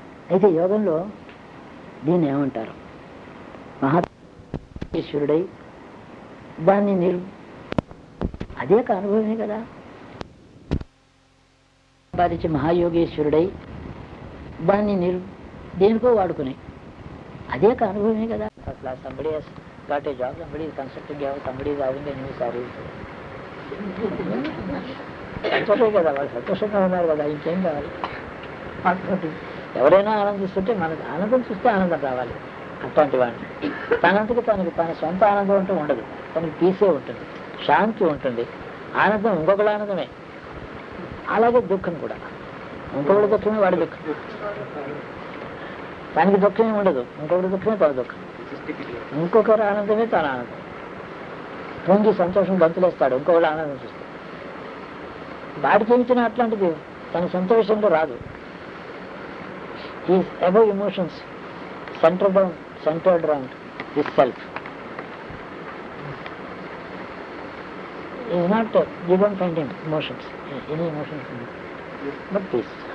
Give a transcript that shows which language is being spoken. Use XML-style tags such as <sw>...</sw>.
<te>అయితే యోగంలో దీన్ని ఏమంటారు? మహాఈశ్వరుడై దాన్ని అదే ఒక అనుభవమే కదా. సంపాదించి మహాయోగేశ్వరుడై దాన్ని దేనికో వాడుకుని అదే ఒక అనుభవమే కదా.</te> <en>అట్లా somebody has got a job, somebody is constructing a house, somebody is having a new saree.</en> <te>సంతోషమే కదా, వాళ్ళు సంతోషంగా ఉన్నారు కదా, ఇంకేం కావాలి? ఎవరైనా ఆనందిస్తుంటే మనకు ఆనందం చూస్తే ఆనందం రావాలి. అట్లాంటి వాడిని తనంతకి తన సొంత ఆనందం అంటూ ఉండదు. తనకి పీసే ఉంటుంది, శాంతి ఉంటుంది. ఆనందం ఇంకొకటి ఆనందమే. అలాగే దుఃఖం కూడా ఇంకొకటి దుఃఖమే వాడి దుఃఖం. తనకి దుఃఖమే ఉండదు, ఇంకొకటి దుఃఖమే తన దుఃఖం. ఇంకొకరు ఆనందమే తన ఆనందం. పొంగి సంతోషం గంతులేస్తాడు, ఇంకొకటి ఆనందం చూస్తాడు. వాడికి ఏమిచ్చినా అట్లాంటిది తన సొంత విషయంలో రాదు.</te> <en>He is above emotions, centered around his self. He is not, you don't find him emotions, any emotions, but peace.</en>